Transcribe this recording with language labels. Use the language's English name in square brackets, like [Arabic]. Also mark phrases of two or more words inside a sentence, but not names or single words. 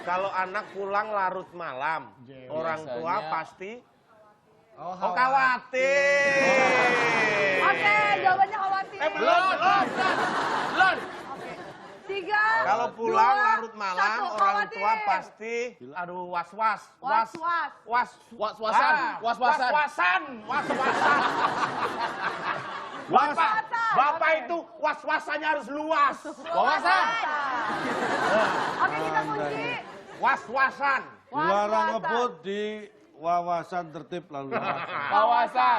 [Indonesian] Kalau anak pulang larut malam, orang tua Biasanya- pasti Oh, khawatir. Oke, jawabannya khawatir. Belum. Oke. 3, Kalau pulang 2, larut malam, 1, orang tua khawatir. pasti aduh was-was. Was-was. Was-wasan. Was-wasan. Was-wasan. Bapak itu was-wasannya harus luas. Wawasan. Oke, kita kunci. Was-wasan. Dilarang Was-wasan. ngebut di wawasan tertib lalu lintas. Wawasan.